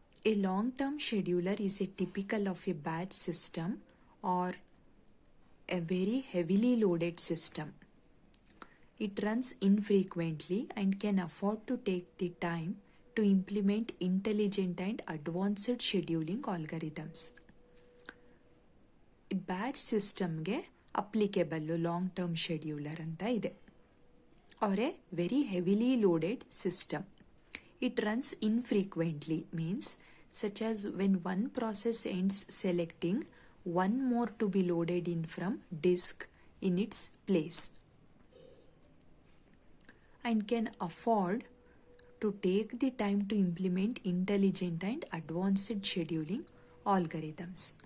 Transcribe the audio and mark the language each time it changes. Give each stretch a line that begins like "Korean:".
English: A long-term scheduler is a typical of a batch system or a very heavily loaded system. It runs infrequently and can afford to take the time to implement intelligent and advanced scheduling algorithms.
Kannada: Batch ಸಿಸ್ಟಮ್ಗೆ ಅಪ್ಲಿಕೇಬಲ್ಲು long term scheduler ಅಂತ ಇದೆ.
English: Are a very heavily loaded system. It runs infrequently means such as when one process ends selecting one more to be loaded in from disk in its place, and can afford to take the time to implement intelligent and advanced scheduling algorithms.